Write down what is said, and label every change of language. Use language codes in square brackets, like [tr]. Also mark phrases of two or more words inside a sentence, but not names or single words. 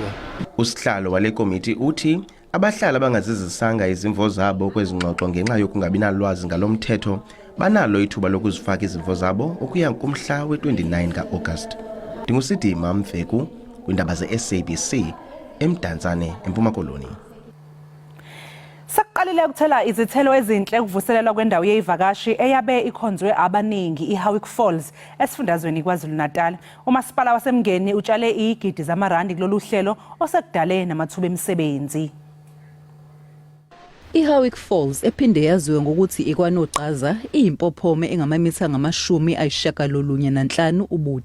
[xh] Usihlalo wale komiti uthi abahlali abangazizisanga izimvo zabo kwezingxoxo ngenxa yokungabi nalwazi ngalomthetho banalo ithuba lokuzifaka izimvo zabo ukuya kumhla we-29 ka-August. Ndingusidima Mfeku kwiindaba ze-SABC eMdantsane eMpuma Koloni. [zu] Sekuqalile ukuthela izithelo ezinhle ukuvuselelwa kwendawo yezivakashi eyabe ikhonzwe abaningi iHowick Falls esifundazweni KwaZulu-Natal. Umasipala waseMngeni utshale igidi zamarandi kulolu hlelo osekudale namathuba emisebenzi. iHowick Falls ephinde yaziwe ngokuthi ikwanoqaza iyimpophome engamamitha ngama-95 ubude.